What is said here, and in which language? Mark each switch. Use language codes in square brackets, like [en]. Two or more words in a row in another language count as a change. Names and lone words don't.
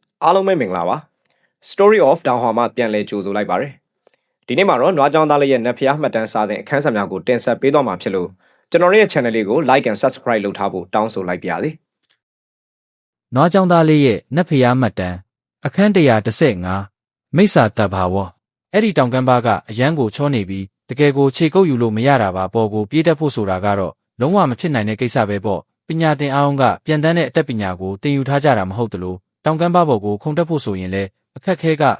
[my] အားလုံးပဲမင်္ဂလာပါ Story of တောင်ဟွာမှပြန်လည်ကြိုဆိုလိုက်ပါတယ်ဒီနေ့မှာတော့နွားကြောင်သားလေးရဲ့နတ်ဖျားမှတ်တမ်းစာစဉ်အခန်းစာများကိုတင်ဆက်ပေးသွားမှာဖြစ်လို့ကျွန်တော်ရဲ့ channel လေးကို [en] like and subscribe [my] လုပ်ထားဖို့တောင်းဆိုလိုက်ပါရစေ နွားကြောင်သားလေးရဲ့နတ်ဖျားမှတ်တမ်းအခန်း115မိစ္ဆာတပ်ဘာဝအဲ့ဒီတောင်ကမ်းပါကအရန်ကိုချောနေပြီးတကယ်ကိုခြေကုပ်ယူလို့မရတာပါပေါ်ကိုပြေးတတ်ဖို့ဆိုတာကတော့လုံးဝမဖြစ်နိုင်တဲ့ကိစ္စပဲပေါ့ပညာသင်အားအောင်ကပြန်တန်းတဲ့အတတ်ပညာကိုသင်ယူထားကြတာမဟုတ်တလို့တောင်ကမ်းပါပေါ်ကိုခုန်တက်ဖို့ဆိုရင်လည်းအခက်ခဲကအ